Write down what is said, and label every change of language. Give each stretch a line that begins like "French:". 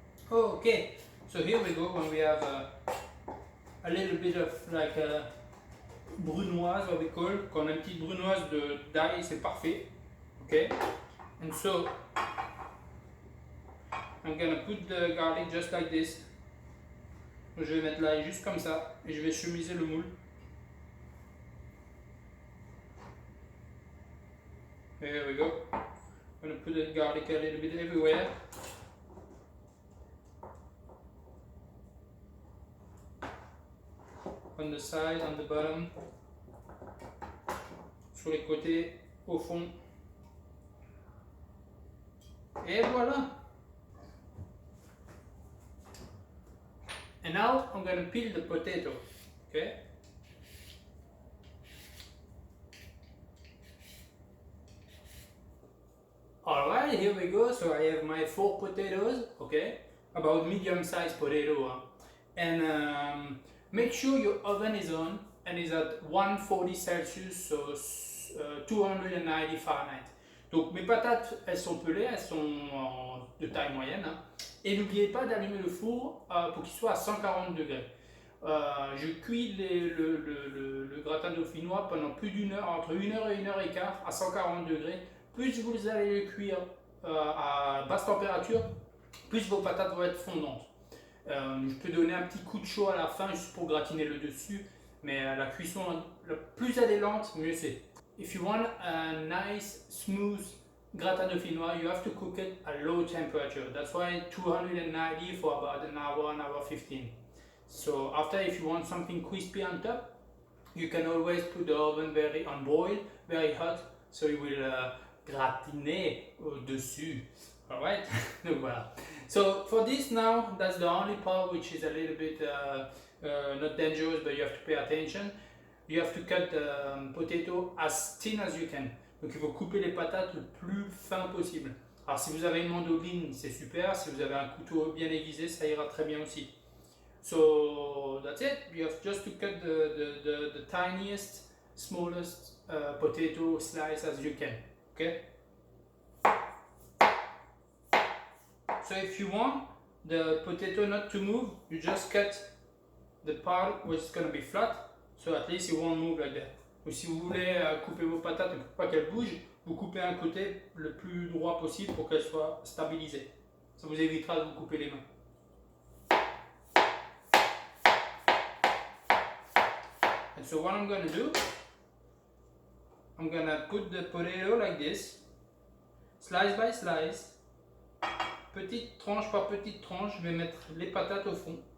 English: Okay, so here we go when we have a little bit of like a brunoise, what we call,
French: quand on a une petite brunoise d'ail, c'est parfait.
English: Okay, and so I'm gonna put the garlic just like this.
French: Je vais mettre l'ail juste comme ça et je vais chemiser le moule.
English: There we go. I'm gonna put the garlic a little bit everywhere. On the side, on the bottom,
French: sur les côtés, au fond. Et voilà.
English: And now I'm going to peel the potato. Okay. Alright, here we go. So I have my 4 potatoes. Okay. About medium-sized potato. And make sure your oven is on and is at 140 Celsius, so 290 Fahrenheit.
French: Donc mes patates, elles sont pelées, elles sont de taille moyenne. Hein. Et n'oubliez pas d'allumer le four pour qu'il soit à 140 degrés. Je cuis le gratin dauphinois pendant plus d'une heure, entre 1 heure et 1 heure et quart à 140 degrés. Plus vous allez le cuire à basse température, plus vos patates vont être fondantes. Je peux donner un petit coup de chaud à la fin juste pour gratiner le dessus, mais la cuisson, plus elle est lente, mieux c'est.
English: If you want a nice, smooth gratin dauphinois, you have to cook it at low temperature. That's why 290 for about an hour 15. So after, if you want something crispy on top, you can always put the oven on boil, very hot, so it will
French: gratiner au-dessus.
English: Alright,
French: donc voilà.
English: So for this now, that's the only part which is a little bit not dangerous, but you have to pay attention. You have to cut the potato as thin as you can.
French: Donc il faut couper les patates le plus fin possible. Alors si vous avez une mandoline, c'est super. Si vous avez un couteau bien aiguisé, ça ira très bien aussi.
English: So that's it. You have just to cut the tiniest, smallest potato slice as you can. Okay. So if you want the potato not to move, you just cut the part where it's going to be flat. So at least it won't move like that.
French: Ou si vous voulez couper vos patates et pour pas qu'elles bougent, vous coupez un côté le plus droit possible pour qu'elles soient stabilisées. Ça vous évitera de vous couper les mains.
English: And so what I'm going to do, I'm going to put the potato like this, slice by slice,
French: petite tranche par petite tranche, je vais mettre les patates au fond.